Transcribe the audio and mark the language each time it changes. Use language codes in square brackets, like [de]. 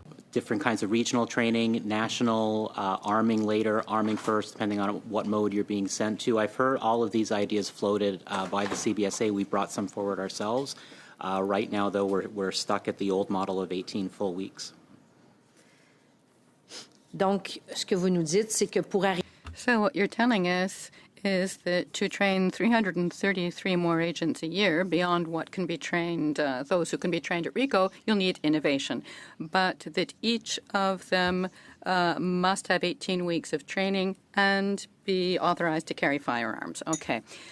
[en] Different kinds of regional training, national arming later, arming first, depending on what mode you're being sent to. I've heard all of these ideas floated by the CBSA. We brought some forward ourselves. Right now, though, we're stuck at the old model of 18 full weeks. [fr] Donc, ce que vous nous dites, c'est que pour arriver... [en] So what you're telling us is that to train 333 more agents a year beyond what can be trained, those who can be trained at Rigaud, you'll need innovation. But that each of them must have 18 weeks of training and be authorized to carry firearms. Okay.